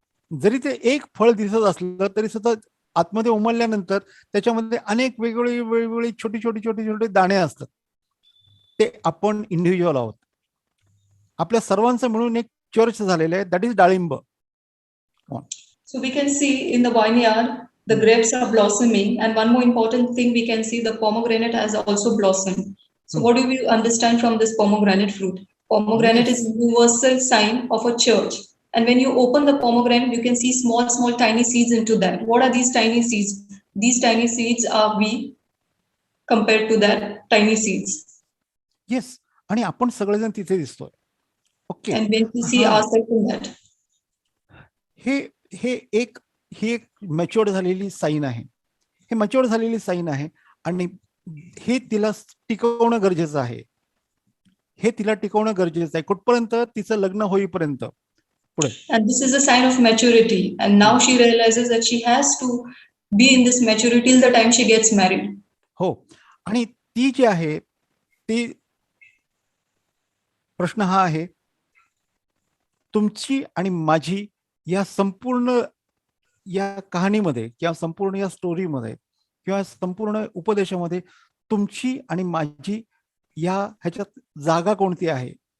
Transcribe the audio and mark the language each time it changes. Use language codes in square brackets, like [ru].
[mr] जरी ते एक फळ दिसत असलं तरी सुद्धा आतमध्ये उमलल्यानंतर त्याच्यामध्ये अनेक वेगवेगळी छोटी छोटी दाणे असतात. ते आपण इंडिव्हिज्युअल आहोत. आपल्या सर्वांचं मिळून एक चर्च झालेलं आहे, [en] that is [mr] डाळिंब. [en] So we can see in the vineyard the grapes are blossoming, and one more important thing we can see, the pomegranate has also blossomed. So what do we understand from this pomegranate fruit? Pomegranate is a universal sign of a church, and when you open the pomegranate you can see small tiny seeds into that. What are these tiny seeds? These tiny seeds are we compared to that tiny seeds. [mr] Yes, आणि आपण सगळेजण तिथे दिसतोय. Okay, [en] and when we see ourselves in that, [mr] हे एक matured झालेली sine आहे. हे मॅच्युअर्ड झालेली साईन आहे, आणि हे तिला टिकवणं गरजेचं आहे. हे तिला टिकवणं गरजेचं आहे कुठपर्यंत, तिचं लग्न होईपर्यंत. पुढे, [en] and this is a sign of maturity, and now she realizes that she has to be in this maturity till the time she gets married. [mr] हो, आणि ती जी आहे ती, प्रश्न हा आहे, तुमची आणि माझी या संपूर्ण या कहाणीमध्ये किंवा संपूर्ण या स्टोरीमध्ये किंवा संपूर्ण उपदेशामध्ये तुमची आणि माझी ह्याच्यात जागा कोणती आहे?